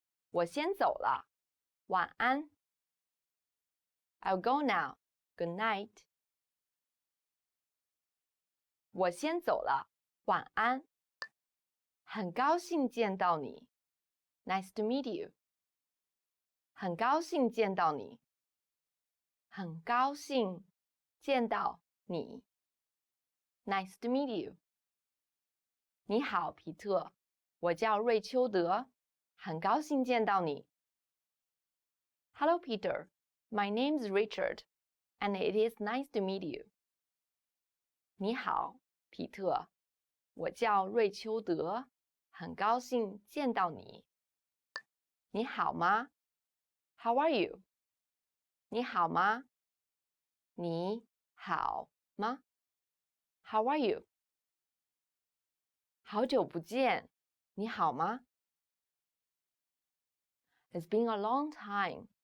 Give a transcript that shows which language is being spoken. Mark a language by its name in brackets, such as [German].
[Chinese] 我先走了，晚安。 [English] I'll go now. Good night. [Chinese] 我先走了，晚安。很高兴见到你 ， [English] Nice to meet you。 [Chinese] 很高兴见到你，很高兴见到你 ， [English] Nice to meet you。 [Chinese] 你好，皮特，我叫瑞秋德，很高兴见到你。 [English] Hello, Peter. My name's Richard, and it is nice to meet you. [Chinese] 你好，皮特，我叫瑞秋德，很高兴见到你。你好吗 ？ [English] How are you？ [Chinese] 你好吗？你好吗 ？ [English] How are you？ [Chinese] 好久不见，你好吗 ？ [English] It's been a long time.